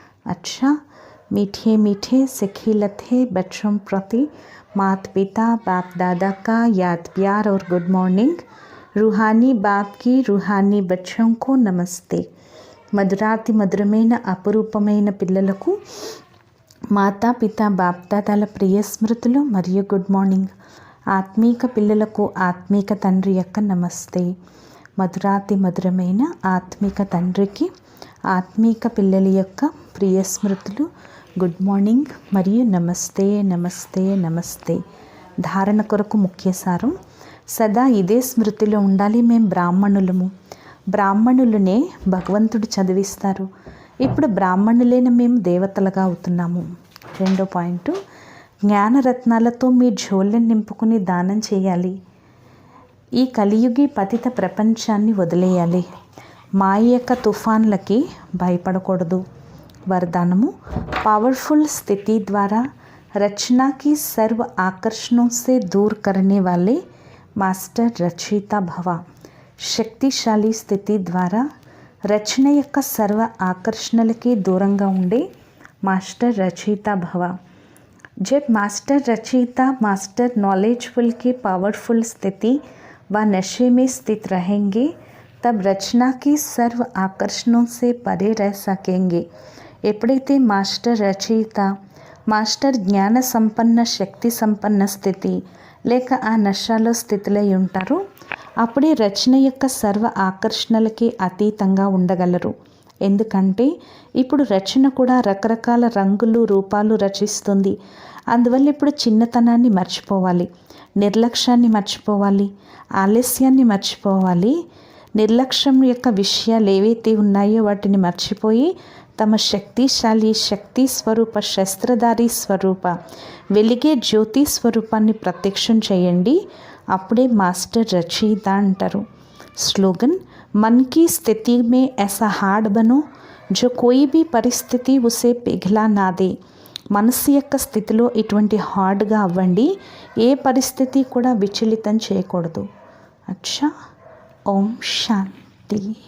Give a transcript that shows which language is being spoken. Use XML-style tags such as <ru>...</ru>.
<hi>అచ్చా मीठे मीठे सिखिलते बच्चों प्रति माता पिता बाप दादा का याद प्यार और गुड मॉर्निंग. रूहानी बाप की रूहानी बच्चों को नमस्ते.</hi> <te>మధురాతి మధురమైన అపురూపమైన పిల్లలకు మాతాపిత బాప్దాదాల ప్రియ స్మృతులు మరియు గుడ్ మార్నింగ్. ఆత్మీక పిల్లలకు ఆత్మీక తండ్రి యొక్క నమస్తే. మధురాతి మధురమైన ఆత్మీక తండ్రికి ఆత్మీక పిల్లల యొక్క ప్రియ స్మృతులు, గుడ్ మార్నింగ్ మరియు నమస్తే నమస్తే నమస్తే. ధారణ కొరకు ముఖ్య సారం. సదా ఇదే స్మృతిలో ఉండాలి. మేము బ్రాహ్మణులము. బ్రాహ్మణులనే భగవంతుడు చదివిస్తారు. ఇప్పుడు బ్రాహ్మణులైన మేము దేవతలుగా అవుతున్నాము. 2వ పాయింట్, జ్ఞానరత్నాలతో మీ జోళ్ళని నింపుకుని దానం చేయాలి. ఈ కలియుగి పతిత ప్రపంచాన్ని వదిలేయాలి. మాయ యొక్క తుఫాన్లకి భయపడకూడదు.</te> <hi>వరదానము, पावरफुल स्थिति द्वारा रचना की सर्व आकर्षणों से दूर करने वाले मास्टर रचयिता भव.</hi> <te>శక్తిశాలి స్థితి ద్వారా రచన యొక్క సర్వ ఆకర్షణలకి దూరంగా ఉండే మాస్టర్ రచయిత భవ.</te> <hi>जब मास्टर रचयिता मास्टर नॉलेजफुल की पावरफुल स्थिति व नशे में स्थित रहेंगे तब रचना की सर्व आकर्षणों से परे रह सकेंगे.</hi> <te>ఎప్పుడైతే మాస్టర్ రచయిత, మాస్టర్ జ్ఞాన సంపన్న శక్తి సంపన్న స్థితి లేక ఆ నశాలో స్థితిలో ఉంటారో అప్పుడే రచన యొక్క సర్వ ఆకర్షణలకి అతీతంగా ఉండగలరు. ఎందుకంటే ఇప్పుడు రచన కూడా రకరకాల రంగులు రూపాలు రచిస్తుంది. అందువల్ల ఇప్పుడు చిన్నతనాన్ని మర్చిపోవాలి, నిర్లక్ష్యాన్ని మర్చిపోవాలి, ఆలస్యాన్ని మర్చిపోవాలి. నిర్లక్ష్యం యొక్క విషయాలు ఏవైతే ఉన్నాయో వాటిని మర్చిపోయి తమ శక్తిశాలి శక్తి స్వరూప శస్త్రధారి స్వరూప వెలిగే జ్యోతి స్వరూపాన్ని ప్రత్యక్షం చేయండి. అప్పుడే మాస్టర్ రచయిత అంటారు.</te> <hi>స్లోగన్, मन की स्थिति में ऐसा हार्ड बनो जो कोई भी परिस्थिति उसे पिघला ना दे.</hi> <te>మనసు యొక్క స్థితిలో ఇటువంటి హార్డ్గా అవ్వండి, ఏ పరిస్థితి కూడా విచలితం చేయకూడదు. అచ్చా, ఓం శాంతి.</te>